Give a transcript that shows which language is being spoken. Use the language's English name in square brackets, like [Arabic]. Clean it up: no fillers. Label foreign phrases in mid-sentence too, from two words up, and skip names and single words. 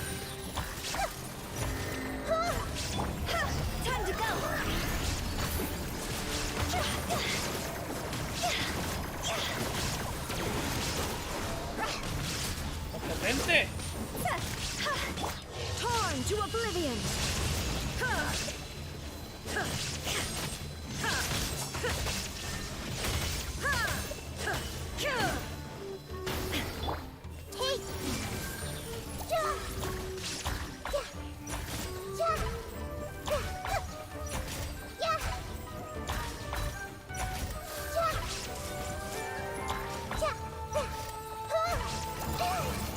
[English] Time to go! [Spanish] ¡Potente! [English] Torn to oblivion! Hey! Ja! Ja! Ja! Ja! Ja! Ja! Ja! Ha!